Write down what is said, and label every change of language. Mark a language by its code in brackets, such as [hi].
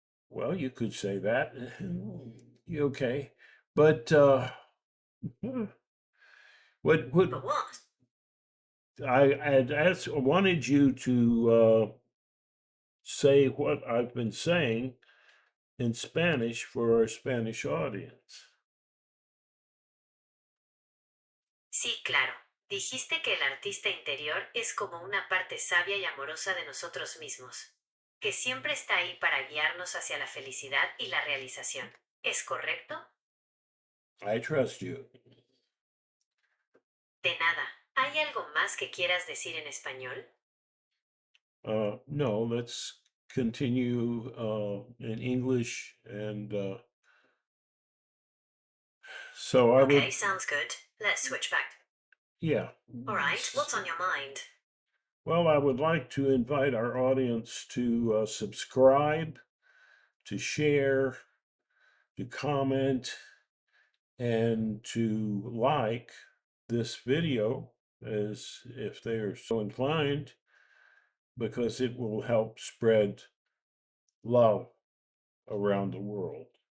[en] Well, you could say that. Okay, but what But what? I'd wanted you to say what I've been saying in Spanish for our Spanish audience. [es] Sí, claro. Dijiste que el artista interior es como una parte sabia y amorosa de nosotros mismos, que siempre está ahí para guiarnos hacia la felicidad y la realización. ¿Es correcto? [en] I trust you. [es] De nada. ¿Hay algo más que quieras decir en español? [en] No, let's continue in English, and so I Okay, would, sounds good. Let's switch back. yeah. Alright, what's on your mind? Well, I would like to invite our audience to subscribe, to share, to comment, and to like this video as if they are so inclined, because it will help spread love around the world.